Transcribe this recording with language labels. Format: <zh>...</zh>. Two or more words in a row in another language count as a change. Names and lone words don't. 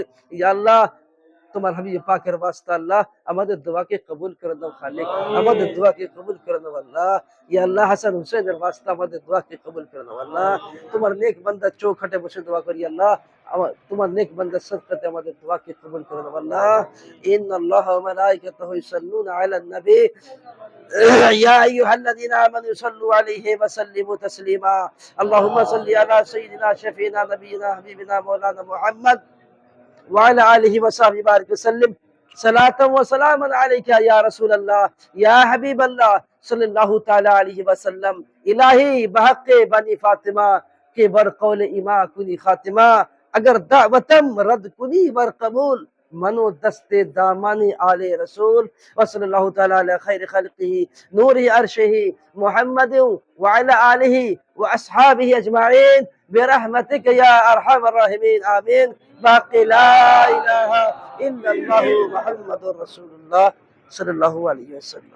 <bn>ইয়া আল্লাহ, তোমার হাবিব পাকের ওয়াস্তে আল্লাহ আমাদের দোয়াকে কবুল করে দাও খালিক, আমাদের দোয়াকে কবুল করে দাও আল্লাহ। ইয়া আল্লাহ, হাসান হুসেনের ওয়াস্তে আমাদের দোয়াকে কবুল করে দাও আল্লাহ। তোমার নেক বান্দা চৌখাটে বসে দোয়া করি আল্লাহ, তোমার নেক বান্দার সদকাতে আমাদের দোয়াকে কবুল করে দাও আল্লাহ।</bn> <ar>إن الله وملائكته يصلون على النبي يا أيها الذين آمنوا صلوا عليه وسلموا تسليما اللهم صل على سيدنا شفينا نبينا حبيبنا مولانا محمد وعلى آله وصحبه بارك وسلم صلاة وسلاما عليك يا رسول الله يا حبيب الله صلی اللہ تعالی علیہ وسلم.</ar> <fa>الہی بحق بنی فاطمہ کے بر قول اما کنی خاتمہ اگر دعوتم رد کنی بر قبول منو دست دامانی آل رسول</fa> <ar>وصلی اللہ تعالی علی خیر خلقہ نور عرشہ محمد وعلى آلہ واصحابہ اجمعین برحمتک یا ارحم الراحمین آمین. باقی لا الہ الا اللہ محمد رسول اللہ صلی اللہ علیہ وسلم.</ar>